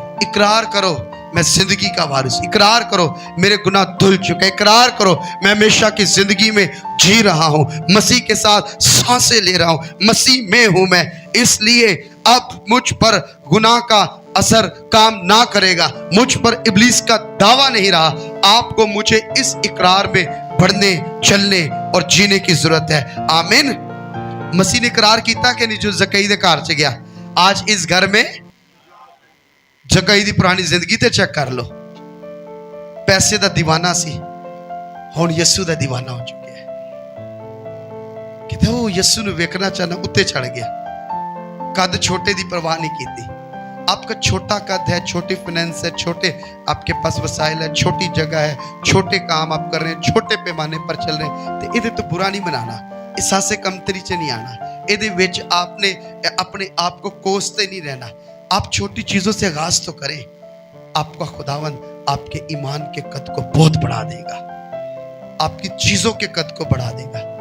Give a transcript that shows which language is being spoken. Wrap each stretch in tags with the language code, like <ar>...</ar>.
<ur>اقرار کرو میں زندگی کا وارث، اقرار کرو میرے گناہ دھل چکے، اقرار کرو میں ہمیشہ کی زندگی میں جی رہا ہوں، مسیح کے ساتھ سانسیں لے رہا ہوں، مسیح میں ہوں میں. اس لیے اب مجھ پر گناہ کا اثر کام نہ کرے گا، مجھ پر ابلیس کا دعویٰ نہیں رہا. آپ کو مجھے اس اقرار میں بڑھنے، چلنے اور جینے کی ضرورت ہے. آمین.</ur> <pa>مسیح نے اقرار کیتا کہ نہیں جو زکئی دے گھر چ گیا، آج اس گھر میں زکئی دی پرانی زندگی تے چیک کر لو. پیسے دا دیوانہ سی، ہن یسوع دا دیوانہ ہو چکے ہے. کہتے وہ یسوع نو ویکھنا چاہنا اتے چڑھ گیا. قد چھوٹے دی پرواہ نہیں کیتی.</pa> <ur>آپ کا چھوٹا قد ہے، چھوٹی فائنینس ہے، چھوٹے آپ کے پاس وسائل ہے، چھوٹی جگہ ہے، چھوٹے کام آپ کر رہے ہیں، چھوٹے پیمانے پر چل رہے ہیں، تو یہ تو برا نہیں منانا، احساس کمتری سے نہیں آنا. یہ آپ نے اپنے آپ کو کوستے نہیں رہنا. آپ چھوٹی چیزوں سے آغاز تو کریں. آپ کا خداوند آپ کے ایمان کے قد کو بہت بڑھا دے گا، آپ کی چیزوں کے قد کو بڑھا دے گا.</ur>